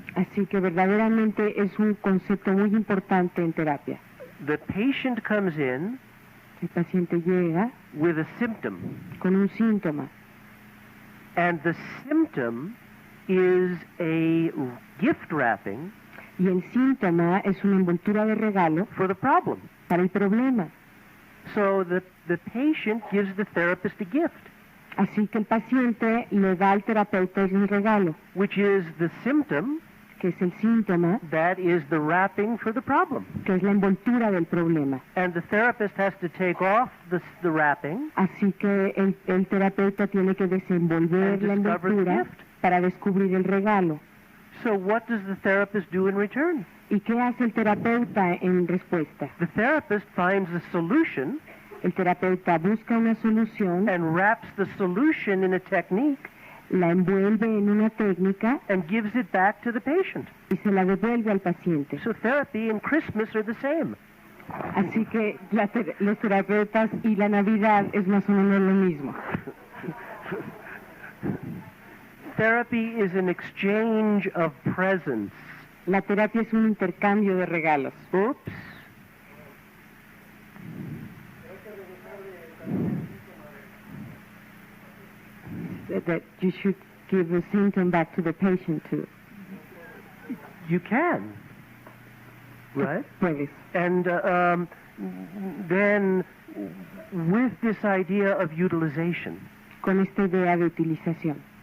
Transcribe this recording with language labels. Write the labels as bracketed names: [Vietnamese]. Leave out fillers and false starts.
[Spanish] Así que verdaderamente es un concepto muy importante en terapia. [English] The patient comes in [Spanish] El paciente llega [English] with a symptom, [Spanish] con un síntoma [English] and the symptom is a gift wrapping [Spanish] y el síntoma es una envoltura de regalo [English] for the problem. [Spanish] para el problema. [English] So the patient gives the therapist a gift, [Spanish] Así que el paciente le da al terapeuta un regalo, [English] which is the symptom [Spanish] que es el síntoma, [English] that is the wrapping for the problem. [Spanish] que es la envoltura del problema. [English] And the therapist has to take off the wrapping [Spanish] Así que el terapeuta tiene que desenvolver [English] and [Spanish] la [English] discover the [Spanish] envoltura [English] gift. [Spanish] para descubrir el regalo. [English] So what does the therapist do in return? [Spanish] ¿Y qué hace el terapeuta en respuesta? [English] The therapist finds a solution [Spanish] El terapeuta busca una solución, [English] and wraps the solution in a technique [Spanish] la envuelve en una técnica [English] and gives it back to the patient. [Spanish] y se la devuelve al paciente. [English] So therapy and Christmas are the same. [Spanish] Así que los terapeutas y la Navidad es más o menos lo mismo. [English] Therapy is an exchange of presents. [Spanish] La terapia es un intercambio de regalos. [English] Oops. That you should give the symptom back to the patient too. You can. Right? [Spanish] Puedes. [English] And then with this idea of utilization, [Spanish] Con esta idea de utilización.